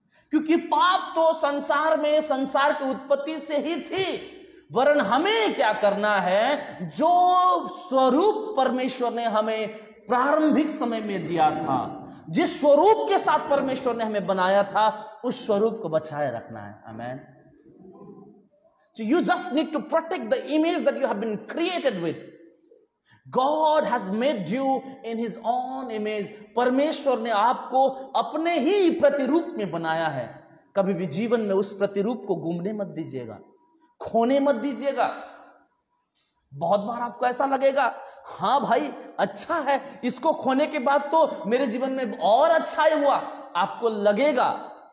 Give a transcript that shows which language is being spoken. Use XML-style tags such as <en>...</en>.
<hi>क्योंकि पाप तो संसार में, संसार की उत्पत्ति से ही थी, वरन हमें क्या करना है? जो स्वरूप परमेश्वर ने हमें प्रारंभिक समय में दिया था, जिस स्वरूप के साथ परमेश्वर ने हमें बनाया था, उस स्वरूप को बचाए रखना है। आमेन।</hi> <en>So you just need to protect the image that you have been created with. God has made you in His own image.</en> <hi>परमेश्वर ने आपको अपने ही प्रतिरूप में बनाया है। कभी भी जीवन में उस प्रतिरूप को गुमने मत दीजिएगा, खोने मत दीजिएगा। बहुत बार आपको ऐसा लगेगा, हाँ भाई अच्छा है, इसको खोने के बाद तो मेरे जीवन में और अच्छा ही हुआ, आपको लगेगा।</hi>